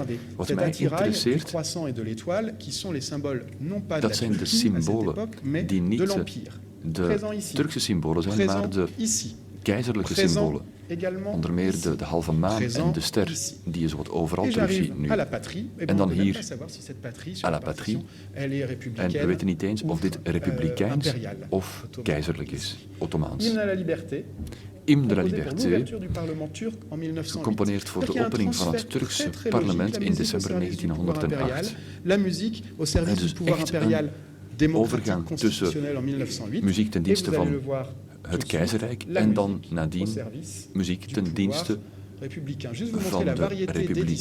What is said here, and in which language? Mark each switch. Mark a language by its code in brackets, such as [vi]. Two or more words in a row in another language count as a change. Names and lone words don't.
[nl] Wat mij interesseert Dat zijn de symbolen die niet de Turkse symbolen zijn, maar de keizerlijke symbolen. Onder meer de halve maan en de ster, die je zo wat overal terugziet nu. En dan hier, [fr] à la patrie. [nl] En we weten niet eens of dit republikeins of keizerlijk is, Ottomaans. Hymne de la Liberté, gecomponeerd voor de opening van het Turkse parlement in december 1908. Het is echt een overgang tussen muziek ten dienste van het keizerrijk en dan nadien muziek ten dienste van de republiek.